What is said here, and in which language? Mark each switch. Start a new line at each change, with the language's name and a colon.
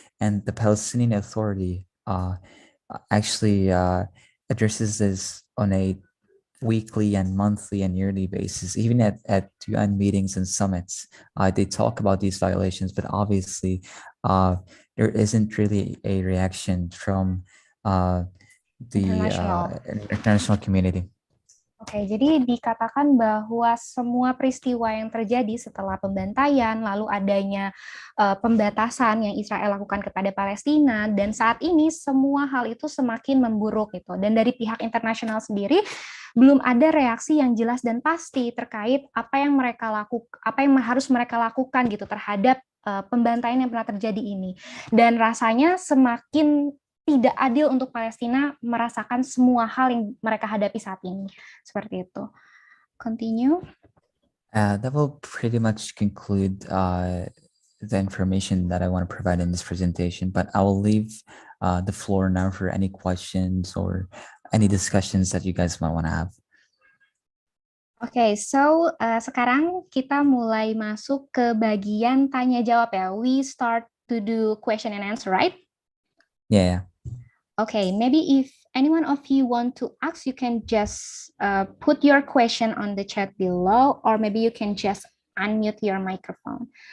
English: And the Palestinian Authority actually addresses this on a weekly and monthly and yearly basis. Even at UN meetings and summits, they talk about these violations, but obviously there isn't really a reaction from the international community.
Indonesian: Oke, jadi dikatakan bahwa semua peristiwa yang terjadi setelah pembantaian, lalu adanya pembatasan yang Israel lakukan kepada Palestina, dan saat ini semua hal itu semakin memburuk gitu. Dan dari pihak internasional sendiri belum ada reaksi yang jelas dan pasti terkait apa yang harus mereka lakukan gitu terhadap pembantaian yang pernah terjadi ini. Dan rasanya semakin tidak adil untuk Palestina merasakan semua hal yang mereka hadapi saat ini. Seperti itu. Continue.
English: That will pretty much conclude the information that I want to provide in this presentation, but I will leave the floor now for any questions or any discussions that you guys might want to have.
Indonesian: Oke, so sekarang kita mulai masuk ke bagian tanya jawab ya.
English: We start to do question and answer, right? Yeah. Okay, maybe if anyone of you want to ask, you can just put your question on the chat below, or maybe you can just unmute your microphone.